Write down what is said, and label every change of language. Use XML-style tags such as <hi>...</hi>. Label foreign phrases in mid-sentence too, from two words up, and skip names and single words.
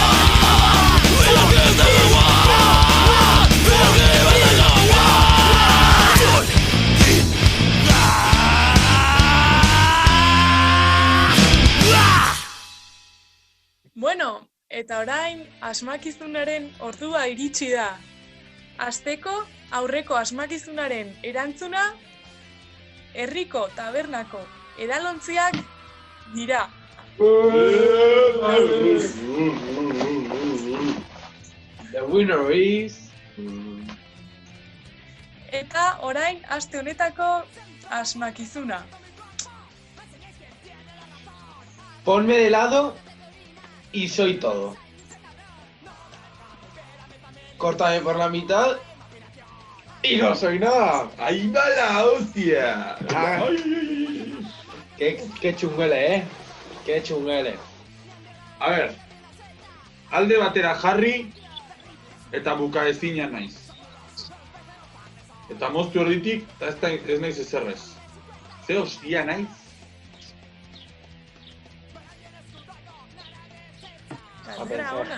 <eu>Bueno, eta orain asmakizunaren ordua iritsi da. Asteko aurreko asmakizunaren erantzuna herriko tabernako edalontziak dira.</eu> <en>The winner is...</en> <eu>Eta orain aste honetako asmakizuna.</eu> <es>Ponme de lado y soy todo. Córtame por la mitad y no soy nada. ¡Ahí va la hostia! Ah, qué chunguele, ¿eh? Qué chunguele. A ver,</es> <eu>alde batera jarri eta bukaezina naiz. Eta moztu erditik, eta ez naiz ezerrez. Ze hostia naiz? Galdera ona.</eu>